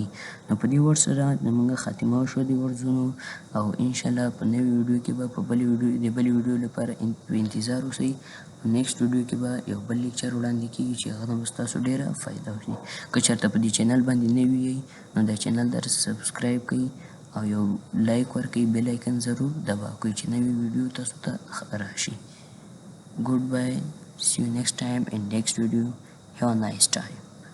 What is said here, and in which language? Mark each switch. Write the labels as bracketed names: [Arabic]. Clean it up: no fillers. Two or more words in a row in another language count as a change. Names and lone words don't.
[Pashto] نو په دې ورډ سره زموږ خاتمه وشوه د ورډزونو، او [Arabic] انشاءالله [Pashto] په نوې ویډیو کې به په بلې ویډیو لپاره په انتظار اوسئ. په [English] next video [Pashto] کې به یو بل لیکچر وړاندې کېږي چې هغه به ستاسو ډېره فایده وشي. که چېرته په دې چینل باندې نوي یئ نو دا چینل در سبسکرایب کړئ او یو لایک ورکړئ، [English] bell icon [Pashto] ضرور دبا کړئ چې نوې ویډیو تاسو ته راشي. [English] Goodbye, see you next time in next video. Have a nice time.